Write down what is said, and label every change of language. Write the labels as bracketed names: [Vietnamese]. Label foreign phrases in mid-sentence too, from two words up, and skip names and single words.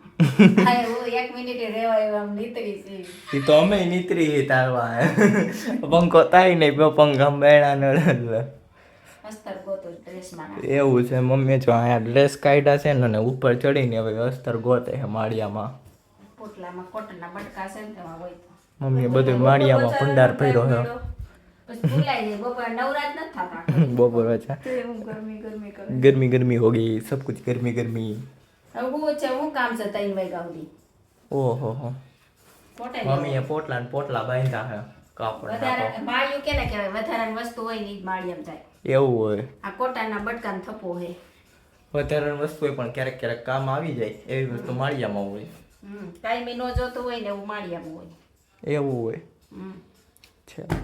[Gujarati] એ તો અમે નીતરી તારવા પંખો થાય નહીં, પંખા બેણા ન એવું છે. મમ્મી જો અહીંયા ડ્રેસ કાઢ્યા છે ને ઉપર ચડીને હવે અસ્તર ગોતે છે માળિયામાં. મમ્મી બધું માળિયામાં ભંડાર ભર્યો છે. [Hindi] બપોર अच्छा गर्मी गर्मी हो गई, सब कुछ गर्मी गर्मी. ओहो हो मम्मी ये [Gujarati] પોટલા બાંધ્યા છે કાપડ. વસ્તુ હોય ને માળિયામાં જાય એવું હોય. આ કોટાના બટકાનો થપ્પો હે. વધારાની વસ્તુ હોય પણ ક્યારેક ક્યારેક કામ આવી જાય એવી વસ્તુ માળિયામાં હોય. ટાઈમે નો જોતો હોય ને એવું માળિયામાં હોય. એવું હોય છે.